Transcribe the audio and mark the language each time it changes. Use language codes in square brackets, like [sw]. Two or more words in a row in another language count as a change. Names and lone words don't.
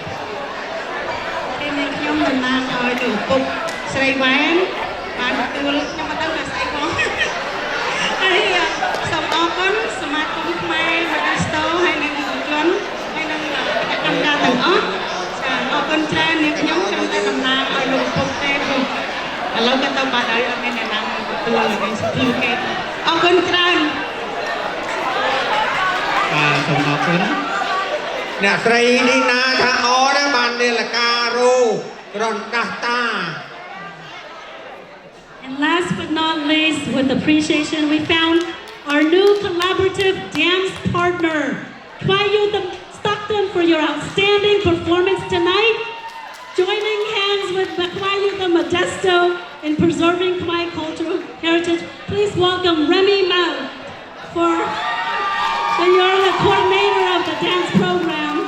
[km] ខ្ញុំតំណាងឲ្យលោកពុកស្រីវ៉ែនបានទទួលខ្ញុំមិនដឹងថាស្អីផងហើយសូមអរគុណសមាគមខ្មែរវត្តស្ទោហើយនឹងយុវជនហើយនឹងគណៈកម្មការទាំងអស់ចាអរគុណច្រើននាងខ្ញុំតែតំណាងឲ្យលោកពុកទេព្រោះឥឡូវក៏ទៅបាត់ហើយអត់មានអ្នកណាទទួលនឹងសិទ្ធិគេអរគុណច្រើន បាទសូមអរគុណ អ្នកស្រីឌីណាថាអរណាបាននាឡិការូរនដាស់តា [en] And last but not least, with appreciation, we found our new collaborative dance partner, Khmer Youth of Stockton, for your outstanding performance tonight. Joining hands with Khmer Youth of Modesto in preserving Khmer cultural heritage, please welcome Remy Mao, you're the coordinator of the dance program.